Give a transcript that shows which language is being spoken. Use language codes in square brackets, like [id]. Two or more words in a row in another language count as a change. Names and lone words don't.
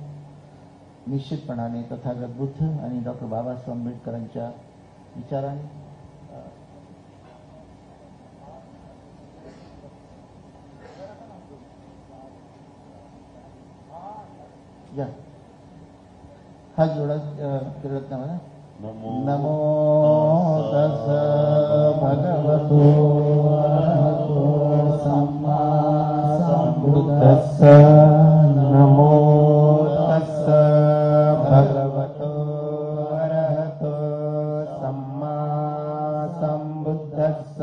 [mr] निश्चितपणाने तथागत बुद्ध आणि डॉक्टर बाबासाहेब आंबेडकरांच्या विचाराने या हा जोडा करत ना [pi] नमो तस् भगवतो अरहतो सम्मा सम्बुद्धस्स। नमो तस् भगवतो अरहतो सम्मा सम्बुद्धस्स।